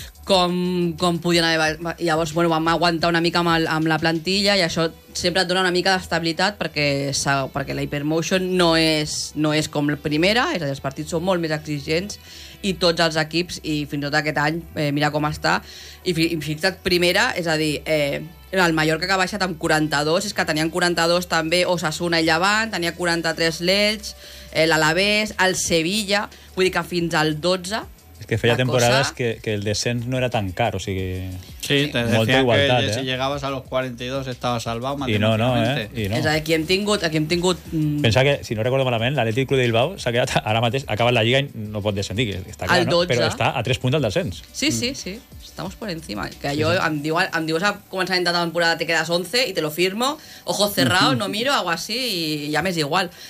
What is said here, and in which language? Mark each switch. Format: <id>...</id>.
<ca>Com podien haver... Llavors, bueno, vam aguantar una mica amb la plantilla i això sempre et dona una mica d'estabilitat perquè la Hypermotion no és com la primera, és a dir, els partits són molt més exigents i tots els equips, i fins tot aquest any, mira com està, i fixa't, primera, és a dir, el Mallorca que ha baixat amb 42, és que tenien 42 també Osasuna i Llevant, tenia 43 l'Elx, l'Alavés, el Sevilla, vull dir que fins al 12... Es que feia temporades que el descens no era tan car, o sigui...</ca> <es>Sí, te decía igualtat, que si llegabas a los 42 estabas salvado matemáticamente.</es> <ca>I no. És a dir, qui hem tingut... Pensa que, si no recordo malament, l'Atlètic Club de Bilbao s'ha quedat ara mateix, ha acabat la Lliga i no pot descendir, que està clar, no? Però està a 3 punts del descens.</ca> <es>Sí, sí, sí. Estamos por encima. Que jo, sí, sí.</es> <ca>Em dius a començament de temporada</ca> <es>te quedas 11 i te lo firmo, ojo cerrado, no miro, hago así i</es> <ca>ja m'és igual.</ca>